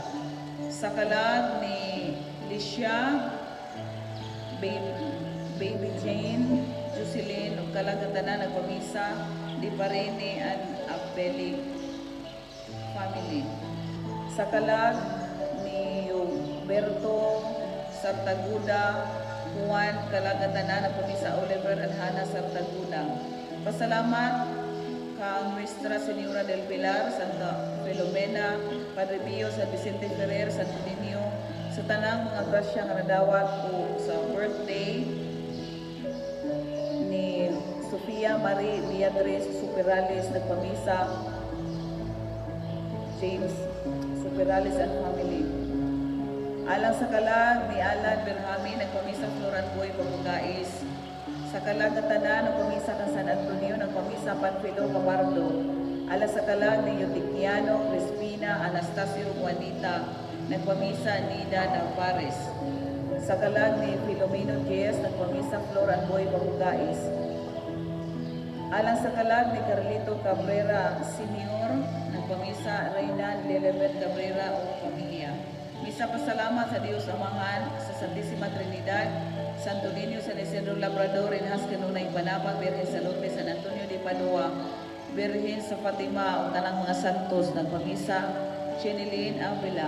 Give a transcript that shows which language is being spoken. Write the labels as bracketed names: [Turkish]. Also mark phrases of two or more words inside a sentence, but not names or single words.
[Cebuano] Sa kalag ni Licia Baby Jane Jocelyn ug kalagatanan, nagpamisa Di Parene and Abeli family. Sa kalag ni Roberto Sartaguda Juan, kalagatanan, nagpamisa Oliver at Hannah Sartaguda. Pasalamat kang Nuestra Señora del Pilar, Santa Filomena, Padre Pio, San Vicente Ferrer, Santo Niño, sa tanang mga grasya nga nadawat o sa birthday ni Sofia Marie Beatriz Superales, nagpamisa James Superales [English] and family. [Cebuano] Alang sa kalag ni Alan Berhami, nagpamisa Floran Boy Pagugais. Sa kalag na tanan, nagpamisa ng San Antonio, nagpamisa Panfilo Camardo. Alang sa kalag ni Eutiquiano Crispina Anastasio Juanita, nagpamisa Nida Navarez. Sa kalag ni Filomeno Diaz, nagpamisa Floran Boy Pagugais. Alang sa kalag ni Carlito Cabrera Sr. Nagpamisa Reyna Lelebet Cabrera o pamilya. Misa pasalamat sa Diyos Amahan sa Santisima Trinidad, Santo Niño San Isidro Labrador, Inhas Kanunay Banabang, Birhen sa Lourdes, San Antonio de Padua, Birhen sa Fatima, o tanang mga santos nagpamisa, Chenilin Avila.